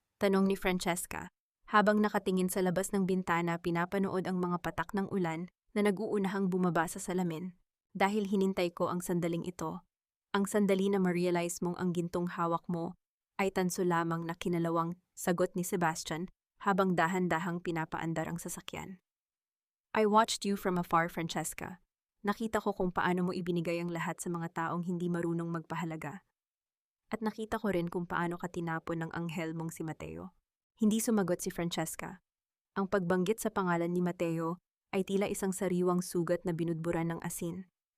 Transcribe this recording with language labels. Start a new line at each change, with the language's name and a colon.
Filipino: Tanong ni Francesca. Habang nakatingin sa labas ng bintana, pinapanood ang mga patak ng ulan na nag-uunahang bumaba sa salamin. Dahil hinintay ko ang sandaling ito. Ang sandali na ma-realize mong ang gintong hawak mo ay tanso lamang na kinalawang, sagot ni Sebastian habang dahan-dahang pinapaandar ang sasakyan.
English: I watched you from afar, Francesca.
Filipino: Nakita ko kung paano mo ibinigay ang lahat sa mga taong hindi marunong magpahalaga. At nakita ko rin kung paano ka tinapon ng anghel mong si Mateo. Hindi sumagot si Francesca. Ang pagbanggit sa pangalan ni Mateo ay tila isang sariwang sugat na binudburan ng asin.